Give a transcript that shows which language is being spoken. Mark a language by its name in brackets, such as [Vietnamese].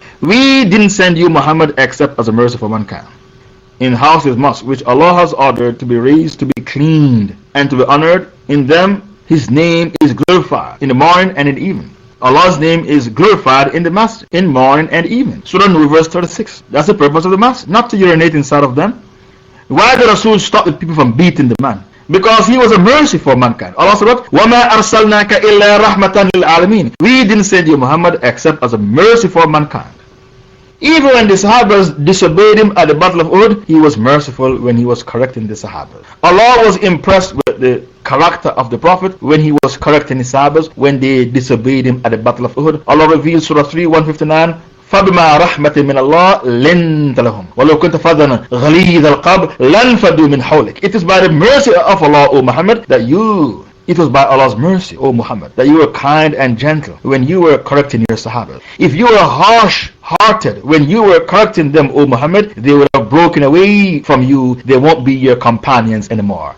[English] We didn't send you Muhammad except as a mercy for mankind. In houses, mosques, which Allah has ordered to be raised, to be cleaned, and to be honored, in them His name is glorified in the morning and in the evening. Allah's name is glorified in the masjid, in morning and evening. Surah Nur verse 36. That's the purpose of the masjid, not to urinate inside of them. Why did Rasul stop the people from beating the man? Because he was a mercy for mankind. Allah said, [Arabic] وَمَا أَرْسَلْنَاكَ إِلَّا رَحْمَةً لِلْعَالَمِينَ. [English] We didn't send you Muhammad except as a mercy for mankind. Even when the Sahabas disobeyed him at the Battle of Uhud, he was merciful when he was correcting the Sahabas. Allah was impressed with the character of the Prophet when he was correcting the Sahabas when they disobeyed him at the Battle of Uhud. Allah revealed Surah 3, 159, [Arabic] فَبِمَا رَحْمَةٍ مِّنَ اللَّهِ لِنْتَ لَهُمْ وَلَوْ كُنْتَ فَظًّا غَلِيظَ الْقَلْبِ لَانْفَضُّوا مِنْ حَوْلِكَ. [English] It is by the mercy of Allah, O Muhammad, it was by Allah's mercy, O Muhammad, that you were kind and gentle when you were correcting your Sahaba. If you were harsh-hearted when you were correcting them, O Muhammad, they would have broken away from you. They won't be your companions anymore.